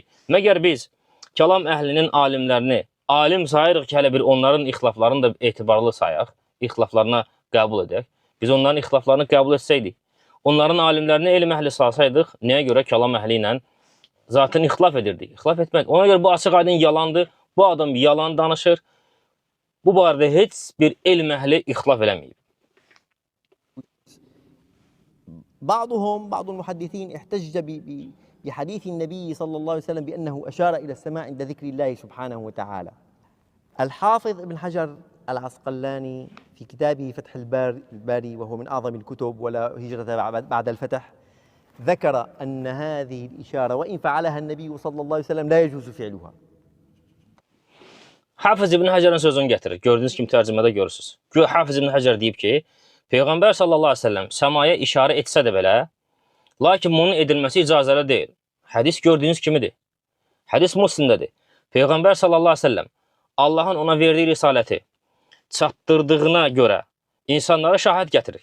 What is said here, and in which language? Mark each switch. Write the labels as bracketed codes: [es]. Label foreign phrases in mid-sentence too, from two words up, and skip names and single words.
[az] Məgər biz kəlam əhlinin alimlərini alim sayırıq ki, hələ bir onların ixtilaflarını da etibarlı sayaq, ixtilaflarına qəbul edək. Biz onların ixtilaflarını qəbul etsəydik, onların alimlərini elm əhli salsaydıq, nəyə görə kəlam əhli ilə zaten ixtilaf edirdik? İxtilaf etmək. Ona görə bu açıq aydın yalandır. Bu adam yalan danışır. Bu barədə heç bir elm əhli ixtilaf eləməyib. [ar] بعض المحدثين احتج بحديث النبي صلى الله عليه وسلم بأنه أشار إلى السماء عند ذكر الله سبحانه وتعالى. الحافظ ابن حجر العسقلاني في كتابه فتح الباري وهو من أعظم الكتب ولا هجرة بعد الفتح ذكر أن هذه الإشارة وإن فعلها النبي صلى الله عليه وسلم لا يجوز فعلها. [az] Hafiz İbn Həcərin sözünü gətirir. Gördüyünüz kimi tərcümədə görürsünüz. Hafiz İbn Həcər deyib ki, Peyğəmbər [ar] صلى الله عليه وسلم [az] səmaya işarə etsə də belə, lakin bunun edilməsi icazəli deyil. Hədis gördüyünüz kimidir. Hədis Müslimdədir. Peyğəmbər [ar] صلى الله عليه وسلم [az] Allahın ona verdiyi risaləti çatdırdığına görə insanlara şahid gətirir.